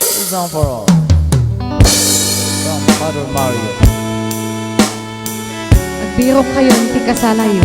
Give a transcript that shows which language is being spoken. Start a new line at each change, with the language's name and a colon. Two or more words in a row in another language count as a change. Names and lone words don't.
English: song for all from Father Mario.
Filipino: Magbiro kayo, hindi kasalayo.